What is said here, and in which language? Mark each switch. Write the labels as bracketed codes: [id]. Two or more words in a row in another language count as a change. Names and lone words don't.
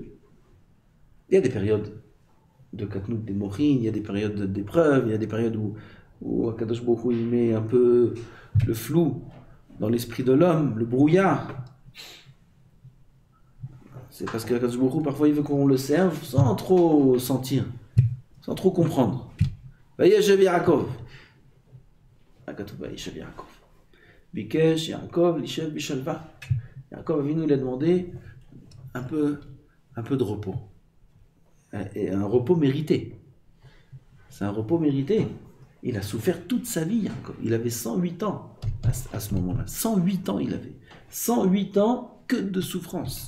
[fr] Il y a des périodes de katnout des mochines, il y a des périodes d'épreuves, il y a des périodes où Akadosh Baruch Hu, il met un peu le flou dans l'esprit de l'homme, le brouillard. C'est parce qu'Akadosh Baruch Hu, parfois, il veut qu'on le serve sans trop sentir, sans trop comprendre. [he] וישב יעקב. וישב יעקב. ביקש יעקב לישב בשלוה. [fr] Yaakov Avinu, il a demandé un peu de repos. Et un repos mérité. C'est un repos mérité. Il a souffert toute sa vie, Yaakov. Il avait 108 ans à ce moment-là. 108 ans il avait. 108 ans que de souffrance.